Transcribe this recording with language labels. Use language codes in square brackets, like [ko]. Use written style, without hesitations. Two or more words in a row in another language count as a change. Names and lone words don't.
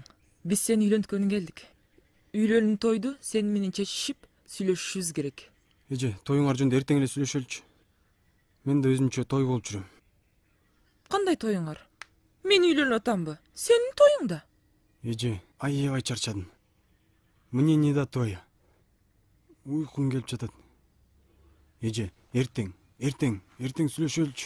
[ky] Биз сени үйлөнткөнү келдик. Үйлөнүү тойду сен менен чечишип, сүйлөшүшүбүз керек. Эже, тоюңар жөнүндө эртең эле сүйлөшөлүчү. Мен да өзүмчө той болуп жүрөм. Кандай тоюңар? Мен үйлөнүп атамбы? Сенин тоюң да. Эже, аябай чарчадым. [ru] Мне не до тоя. [ky] Уйкум келип жатат. Эже, эртең сүйлөшөлүчү.